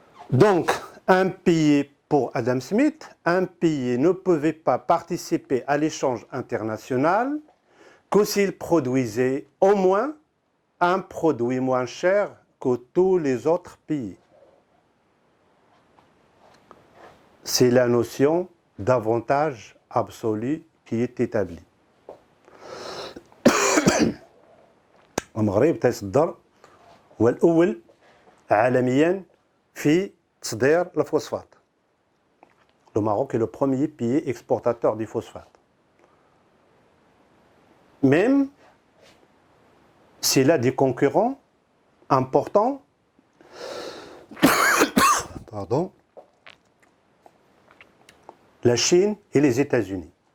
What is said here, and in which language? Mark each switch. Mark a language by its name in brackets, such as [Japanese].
[French] Donc, un pays, pour Adam Smith, un pays ne pouvait pas participer à l'échange international que s'il produisait au moins un produit moins cher que tous les autres pays. C'est la notion d'avantage absolu qui est établie. [Arabic] المغرب تصدر هو الأول عالميا في تصدير الفوسفات. [French] Le Maroc est le premier pays exportateur du phosphate. Même s'il a des concurrents importants, pardon, la Chine et les États-Unis.